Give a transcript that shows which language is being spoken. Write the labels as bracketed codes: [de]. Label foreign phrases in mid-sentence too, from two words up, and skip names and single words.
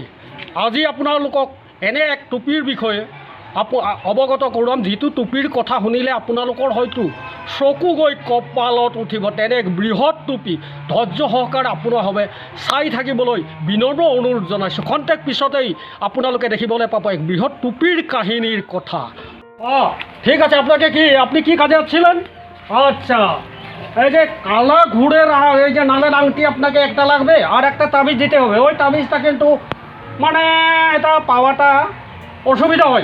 [as] আজি আপোনালোকক এনে এক টুপিৰ বিষয়ে অৱগত কৰোৱাম, যিটো টুপিৰ কথা শুনিলে আপোনালোকৰ হয়তো চকু গৈ কপালত উঠিব। তেনে এক বৃহৎ টুপি ধৈৰ্য সহকাৰে আপোনালোকে চাই থাকিবলৈ বিনম্ৰ অনুৰোধ জনাইছোঁ। খন্তেক পিছতেই আপোনালোকে দেখিবলৈ পাব এক বৃহৎ টুপির কাহিনীর কথা। [bn] ঠিক আছে, আপনি কি কাজে যাচ্ছিলেন? আচ্ছা, এই যে কালা ঘুরের এই যে নালের আংটি আপনাকে একটা লাগবে আর একটা তাবিজ দিতে হবে। ওই তাবিজটা কিন্তু মানে এটা পাওয়াটা অসুবিধা হয়।